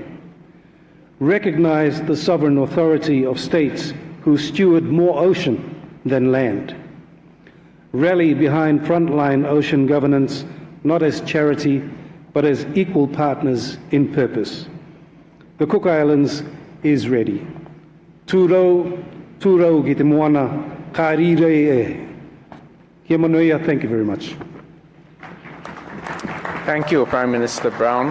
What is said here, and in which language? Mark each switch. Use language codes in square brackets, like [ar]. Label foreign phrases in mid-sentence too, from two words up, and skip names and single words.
[en] Recognize the sovereign authority of states who steward more ocean than land. Rally behind frontline ocean governance, not as charity, but as equal partners in purpose. The Cook Islands is ready. [rar] Tūrau, tūrau ki te moana, ka rire e. Kia manoia, [en] thank you very much. Thank you, Prime Minister Brown.